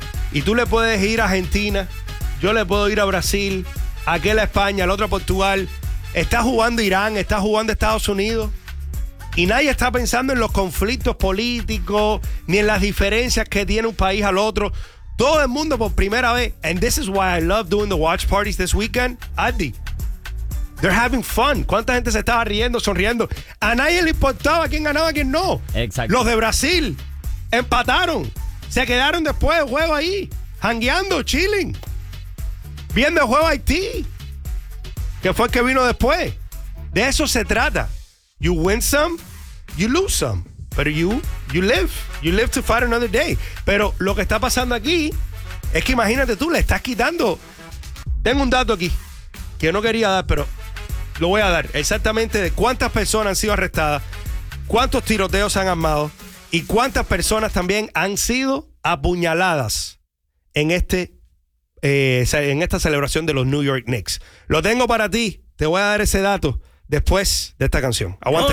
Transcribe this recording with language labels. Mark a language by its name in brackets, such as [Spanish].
[Spanish] Y tú le puedes ir a Argentina, yo le puedo ir a Brasil, aquel a España, el otro a Portugal. Está jugando Irán, está jugando Estados Unidos y nadie está pensando en los conflictos políticos ni en las diferencias que tiene un país al otro. Todo el mundo por primera vez. [English] And this is why I love doing the watch parties this weekend, Addy. They're having fun. [Spanish] ¿Cuánta gente se estaba riendo, sonriendo? A nadie le importaba quién ganaba, quién no. Exacto. Los de Brasil empataron, se quedaron después del juego ahí jangueando, chilling, viendo el juego de Haití, que fue el que vino después. De eso se trata. [English] You win some, you lose some. But you live. You live to fight another day. [Spanish] Pero lo que está pasando aquí es que imagínate tú, le estás quitando. Tengo un dato aquí que no quería dar, pero lo voy a dar. Exactamente de cuántas personas han sido arrestadas, cuántos tiroteos han armado y cuántas personas también han sido apuñaladas en este en esta celebración de los New York Knicks. Lo tengo para ti. Te voy a dar ese dato después de esta canción. Aguanta.